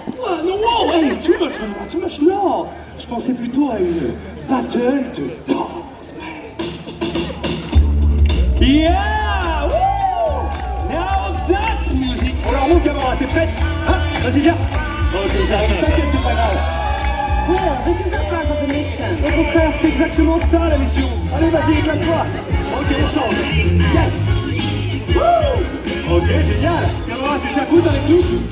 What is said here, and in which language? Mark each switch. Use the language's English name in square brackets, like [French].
[French] Oh, non, wow, hey, tu moches, non. Je pensais plutôt à une battle de danse. [English] Yeah! Woo! Now that's music! [French] Alors mon camarade, t'es prête? Hein? Vas-y, viens! Ok, j'arrive, t'inquiète, c'est pas grave. [English] Well, this is not part of the mission. [French] Au contraire, c'est exactement ça la mission. Allez, vas-y, éclate-toi. Ok, on change. Yes! Woo! Ok, génial. Camarade, tu t'écoutes avec nous?